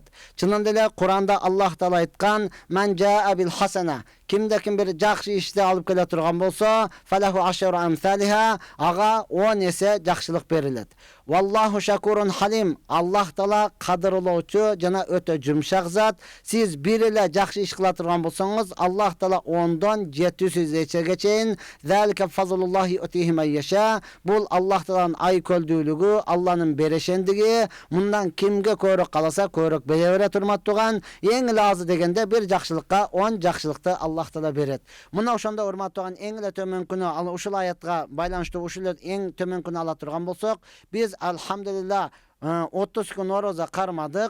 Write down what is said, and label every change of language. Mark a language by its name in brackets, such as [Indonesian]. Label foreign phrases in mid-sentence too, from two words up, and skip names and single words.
[Kyrgyz] Чынында эле Куранда Аллах Таала айткан: [Arabic] "من جاء بالحسنة", [Kyrgyz] кимде ким бир жакшы ишти алып келе турган болсо, [Arabic] فله عشر أمثالها, [Kyrgyz] ага 10 эсе жакшылык берилет. [Arabic] والله شكور حليم, [Kyrgyz] Аллах Таала кадырлоочу жана өтө жумшак зат. Сиз бир эле жакшы иш кыла турган болсоңуз, Аллах Таала 10дон 700 эчеге чейин, [Arabic] ذلك فضل الله يؤتيه من يشاء, [Kyrgyz] бул Аллах Тааланын ай көлдүүлүгү, Алланын берешендиги. Мындан кимге көбүрөөк каласа көбүрөөк бере берет урматтууган. Эң эле азы дегенде бир жакшылыкка 10 жакшылыкты Аллах Таала берет. Мына ошондо урматтууган, эң эле төмөнкүнү ушул аятка байланыштуу ушул эң төмөнкүнү ала турган болсок, биз алхамдулилlah 30 күн орозо кармадык.